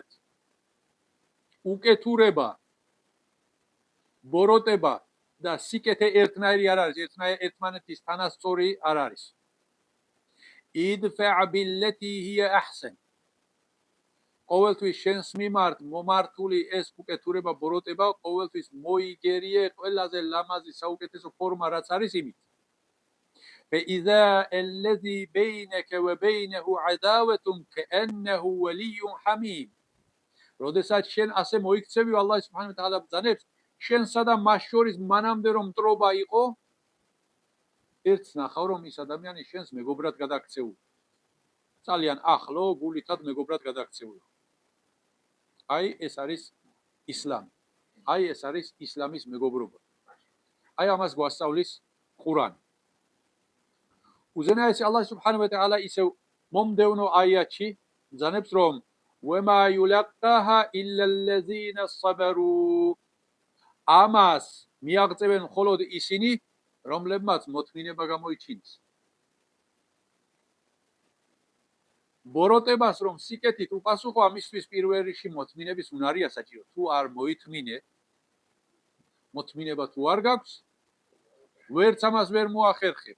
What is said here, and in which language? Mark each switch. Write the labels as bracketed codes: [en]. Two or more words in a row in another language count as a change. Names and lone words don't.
[ka] უკეთურება, ბოროტება და სიკეთე ერთნაირი არ არის, ერთმანეთის თანასწორი არ არის. [ar] ادفع بالتي هي أحسن. [ka] ყოველთვის შენს მიმართ მომართული ეს უკეთურება, ბოროტება, ყოველთვის მოიგერიე ყველაზე ლამაზი საუკეთესო ფორმა რაც არის იმით. [ar] فإذا الذي بينك وبينه عداوة كأنه ولي حميم. [ka] როდესაც შენ ასე მოიქცევი [ar] الله سبحانه وتعالى [ka] ბრძანებს, შენსა და მას შორის მანამდე რომ მტრობა იყო, ერთს ნახავ რომ ის ადამიანი შენს მეგობრად გადაქცეულ. ძალიან ახლო გულითად მეგობრად გადაქცეულ. აი ეს არის ისლამი. აი ეს არის ისლამის მეგობრობა. აი ამას გვასწავლის ყურანი. უზენაესი [ar] الله سبحانه وتعالى [ka] ისევ მომდევნო აიათში ბრძანებს, რომ [ar] وما يلقاها إلا الذين صبروا. [ka] ამას მიაღწევენ მხოლოდ ისინი, რომლებმაც მოთმინება გამოიჩინეს. ბოროტებას რომ სიკეთით უპასუხო, ამისთვის პირველ რიგში მოთმინების უნარია საჭირო. თუ არ მოითმინე, მოთმინება თუ არ გაქვს, ვერც ამას ვერ მოახერხებ.